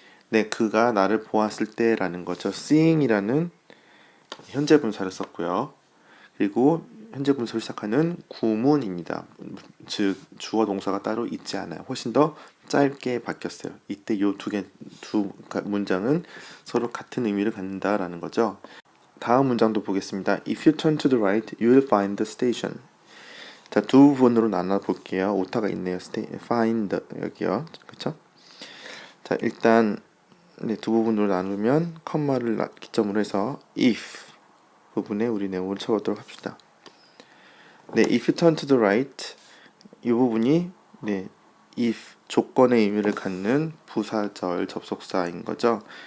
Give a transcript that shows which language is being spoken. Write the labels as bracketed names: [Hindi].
[Korean] 네, 그가 나를 보았을 때라는 거죠. Seeing이라는 현재 분사를 썼고요. 그리고 현재 분사로 시작하는 구문입니다. 즉 주어 동사가 따로 있지 않아요. 훨씬 더 짧게 바뀌었어요. 이때 이 두 문장은 서로 같은 의미를 갖는다라는 거죠. 다음 문장도 보겠습니다. [English] If you turn to the right, you will find the station. [Korean] 자, 두 부분으로 나눠 볼게요. 오타가 있네요. find 여기요. 그렇죠? 자, 일단 두 부분으로 나누면 컴마를 기점으로 해서 if 부분에 우리 내용을 쳐보도록 합시다. 네, [English] if you turn to the right [Korean] 이 부분이 if 조건의 의미를 갖는 부사절 접속사인 거죠.